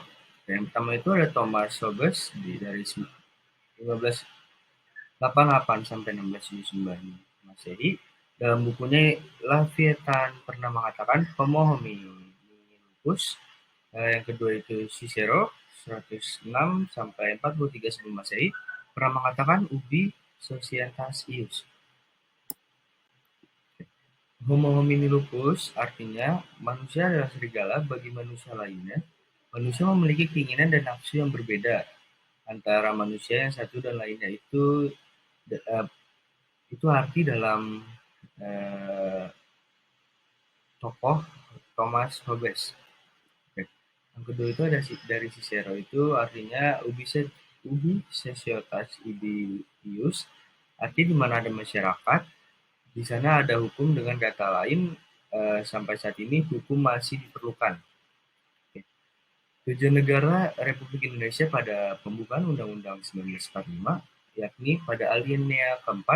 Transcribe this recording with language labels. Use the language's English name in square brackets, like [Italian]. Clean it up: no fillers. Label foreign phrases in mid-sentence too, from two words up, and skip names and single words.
[Indonesian] Yang pertama itu ada Thomas Hobbes dari 1588 sampai 1679 Masehi. Dalam bukunya Leviathan pernah mengatakan [Latin] homo hominidus. [Indonesian] Yang kedua itu Cicero 106 sampai 43 sebelum Masehi pernah mengatakan [Latin] ubi societas ius. Homo homini lupus [Indonesian] artinya manusia adalah serigala bagi manusia lainnya. Manusia memiliki keinginan dan nafsu yang berbeda antara manusia yang satu dan lainnya. Itu arti dalam eh, tokoh Thomas Hobbes. Yang kedua itu ada dari Cicero, itu artinya [Latin] ubi societas ius, [Indonesian] arti di mana ada masyarakat, di sana ada hukum. Dengan kata lain, sampai saat ini hukum masih diperlukan. Tujuan negara Republik Indonesia pada pembukaan Undang-Undang 1945, yakni pada alinea keempat.